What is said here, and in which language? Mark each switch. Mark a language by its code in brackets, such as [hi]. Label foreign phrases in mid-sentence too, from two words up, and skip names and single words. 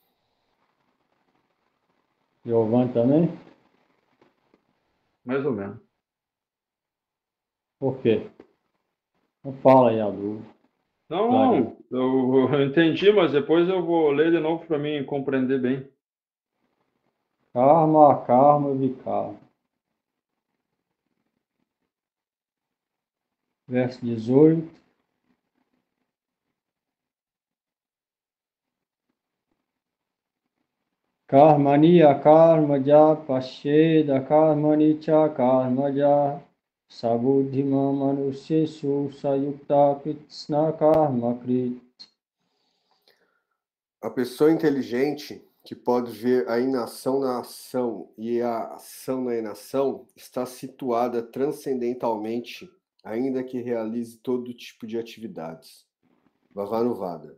[pt] Giovanni também? Mais ou menos. Por quê? Não fala aí a dúvida. Não, eu entendi, mas depois eu vou ler de novo para mim compreender bem. Karma, akarma e vikarma. Verso 18. [sa] Karmani akarmaja pasheda karmani cha karmaja sabuddhima manusyesu sayukta kritsna karma krit. [pt] A pessoa inteligente que pode ver a inação na ação e a ação na inação está situada transcendentalmente, ainda que realize todo tipo de atividades. Bhavanuvada.